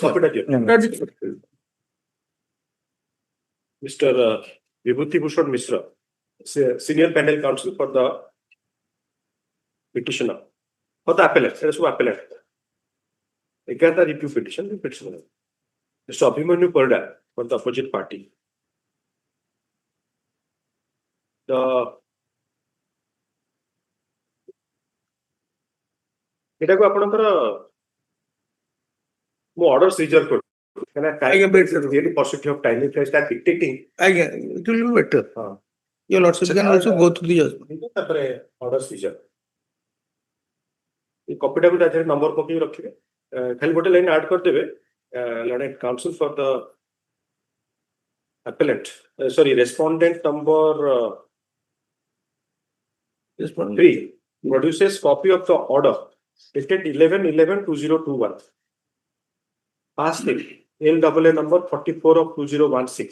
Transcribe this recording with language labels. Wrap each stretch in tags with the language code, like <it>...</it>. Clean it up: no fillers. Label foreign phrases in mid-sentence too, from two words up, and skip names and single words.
<en>Copy that here. Mr. Vibhuti Bhushan Mishra, senior panel counsel for the petitioner, for the appellant. There is no appellant. Again, the review petition, the petitioner. Mr. Abhimanyu Parda for the opposite party.</en> <or>ଏଟାକୁ ଆପଣଙ୍କର ମୁଁ ଅର୍ଡର ସିଜର କରୁ</or> <en>really possibility of time if I start dictating it will be better. Your lordship can also go through the judgment.</en> <or>ତାପରେ ଅର୍ଡର ସିଜର ଏ କପିଟାକୁ ତା ଦେହରେ ନମ୍ବର ପକେଇ ରଖିବେ ଖାଲି ଗୋଟେ ଲାଇନ ଆଡ୍ କରିଦେବେ</or> <en>learned counsel for the appellant sorry respondent number 3 produces copy of the order dated 11/11/2021 passed LAA number 44 of 2016.</en>